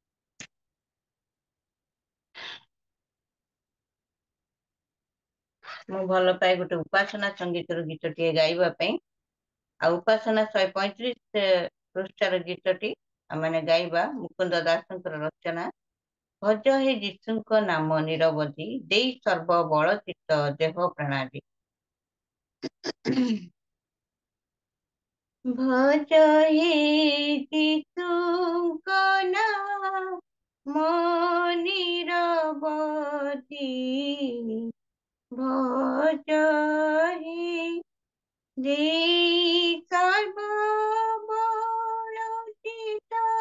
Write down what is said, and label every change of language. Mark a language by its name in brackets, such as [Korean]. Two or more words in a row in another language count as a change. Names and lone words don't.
[Odia] ମୁଁ ଭଲ ପାଏ ଗୋଟେ ଉପାସନା ସଙ୍ଗୀତର ଗୀତଟିଏ ଗାଇବା ପାଇଁ ଆଉ ଉପାସନା 135 ପୃଷ୍ଠାର ଗୀତଟି ଆମେ ଗାଇବା ମୁକୁନ୍ଦ ଦାସଙ୍କର ରଚନା ଭଜ ହେ ଯୀଶୁଙ୍କ ନାମ ନିରବଧି ଦେଇ ସର୍ବ ବଳ ଚିତ୍ତ ଦେହ ପ୍ରଣାଳୀ ଭଜ ହେ ଯୀଶୁଙ୍କ ନାମ ନିରବଧି ଭଜ ହେ ଦେଇ ସର୍ବ ବଳ ଚିତ୍ତ